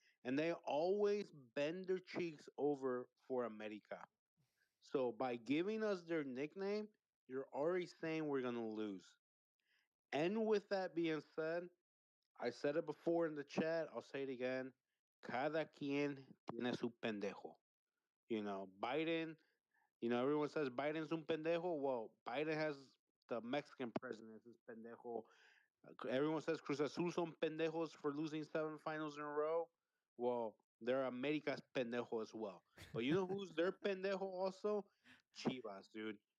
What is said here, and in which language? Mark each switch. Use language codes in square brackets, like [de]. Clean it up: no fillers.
[en] And they always bend their cheeks over for America. So by giving us their nickname, you're already saying we're going to lose. And with that being said, I said it before in the chat, I'll say it again. [es] Cada quien tiene su pendejo. [en] Biden, everyone says Biden's [es] un pendejo. [en] Well, Biden has the Mexican president as his pendejo. Everyone says Cruz Azul [es] son pendejos [en] for losing 7 finals in a row. Well, they're America's pendejo as well. But you know who's their pendejo also? Chivas, dude.